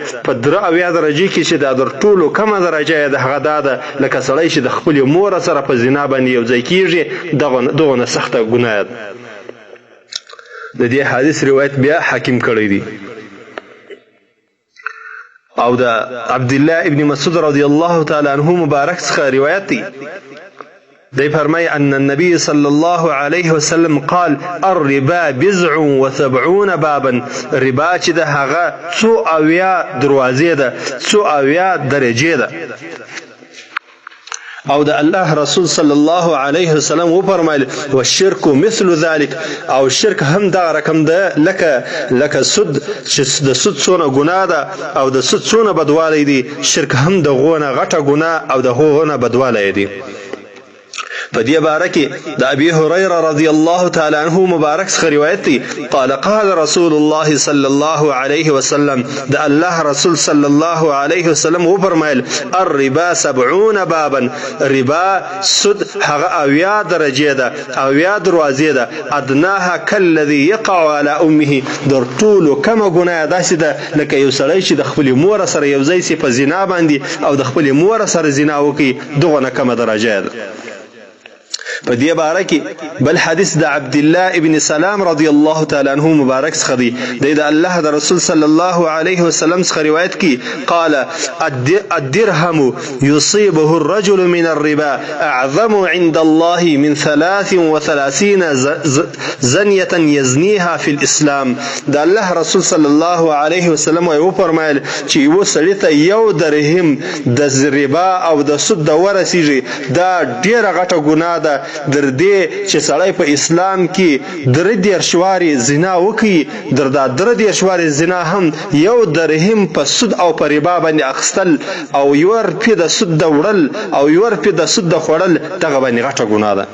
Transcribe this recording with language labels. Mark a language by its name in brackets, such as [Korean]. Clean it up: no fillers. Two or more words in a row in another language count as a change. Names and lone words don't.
[Pashto] په درعویا درجه کې چې دا در ټولو کمه درجه ده هغه دا ده لکه سړی چې د خپل مور سره په زنا باندې یو ځای کیږي. دغه سخته ګناه ده. د دې حدیث روایت بیا حاکم کړی دی. او دا عبد الله ابن مسعود رضی الله تعالی عنہ مبارک څخه روایت دی. دی فرمای [Arabic] ان النبي صلى الله عليه وسلم قال الربا 70 بابا، [Pashto] ربا چې د هغه 100 دروازې ده، 100 درجې ده. او د الله رسول صلی الله علیه وسلم و فرمایل [Arabic] والشرك مثل ذلك، [Pashto] او شرک هم دا رقم ده لکه سود چې د سود څونه ګناه ده او د سود څونه بدوالی دی، شرک هم د غونه غټه ګناه او د غونه بدوالی دی. په دې باره کې د ابي هريره رضی الله تعالی عنہ مبارک څخه روایت دی. [Arabic] قال رسول الله صلی الله علیه وسلم، [Pashto] د الله رسول صلی الله علیه وسلم و فرمایل [Arabic] الربا 70 بابا، [Pashto] ربا سود هغه 70 درجه ده، 70 دروازې ده. [Arabic] ادناها كالذي يقع على امه، [Pashto] در ټولو کمه ګناه داسې ده لکه یو سړی چې د خپل مور سره یو ځای سي په زنا باندې او د خپل مور سره زنا وکړي، دغه نه کمه درجه ده. په دې باره کې بل حدیث د عبد الله ابن سلام رضی الله تعالی عنہ مبارک څخه دی. د الله د رسول صلی الله علیه وسلم څخه روایت کی [Arabic] قال الدرهم يصيبه الرجل من الربا اعظم عند الله من 33 زنیه یزنیها فی الاسلام. [Pashto] د الله رسول صلی الله علیه وسلم یو فرمایل چې یو سړی ته یو درهم د ربا او د سود د ورسیږي، دا ډیره غټه ګناه ده در دې چې سړی په اسلام کې درې شواري زنا وکړي، درې شواري زنا هم یو درهم په سود او په ربا باندې اخستل او یو روپۍ د سود د وړل او یو روپۍ د سود د خوړل، دغه باندې غټه ګناه ده.